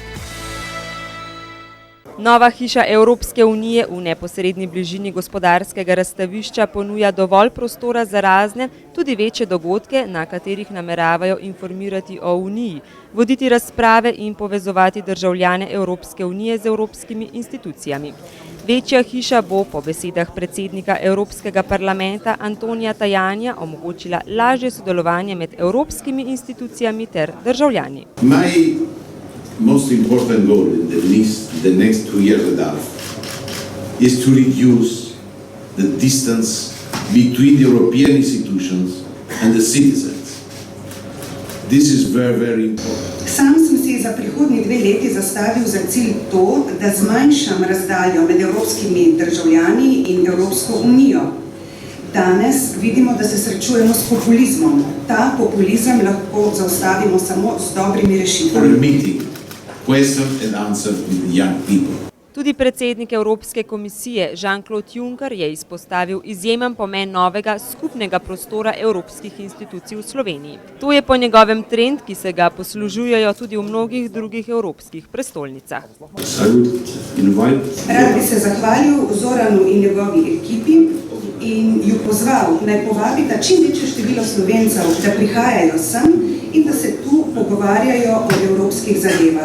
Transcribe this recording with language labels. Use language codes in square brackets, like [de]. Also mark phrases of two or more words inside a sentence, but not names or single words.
[sl] Nova hiša Evropske unije v neposredni bližini gospodarskega razstavišča ponuja dovolj prostora za razne, tudi večje dogodke, na katerih nameravajo informirati o Uniji, voditi razprave in povezovati državljane Evropske unije z evropskimi institucijami. Večja hiša bo po besedah predsednika Evropskega parlamenta Antonija Tajanja omogočila lažje sodelovanje med evropskimi institucijami ter državljani. [en] Most important goal in the next 2 years and a half is to reduce the distance between the European institutions and the citizens. This is very, very important. [sl] Sam sem si za prihodnji 2 leti zastavil za cilj to, da zmanjšam razdaljo med evropskimi državljani in Evropsko unijo. Danes vidimo, da se srečujemo s populizmom. Ta populizem lahko zaustavimo samo z dobrimi rešitvami. [en] Question and answer with the young people. [sl] Tudi predsednik Evropske komisije Jean-Claude Juncker je izpostavil izjemen pomen novega skupnega prostora evropskih institucij v Sloveniji. To je po njegovem trend, ki se ga poslužujejo tudi v mnogih drugih evropskih prestolnicah. Rad bi se zahvalil Zoranu in njegovi ekipi in ju pozval, naj povabita čim večje število Slovencev, da prihajajo sem in da se tu pogovarjajo o evropskih zadevah.